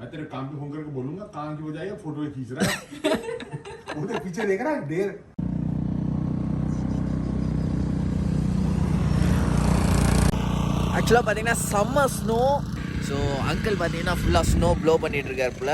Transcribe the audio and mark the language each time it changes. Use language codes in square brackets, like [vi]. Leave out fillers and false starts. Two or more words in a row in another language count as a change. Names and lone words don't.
[hi] काम पे फोन करके बोलूंगा काम की बजाय फोटो खींच रहा है वो तो पीछे देख रहा है देर [ta] ஆக்சுவலாக பார்த்தீங்கன்னா [en] summer snow. [ta] ஸோ அங்கிள் பார்த்தீங்கன்னா ஃபுல்லாக [en] snow blow [ta] பண்ணிகிட்டு இருக்காருப்புல.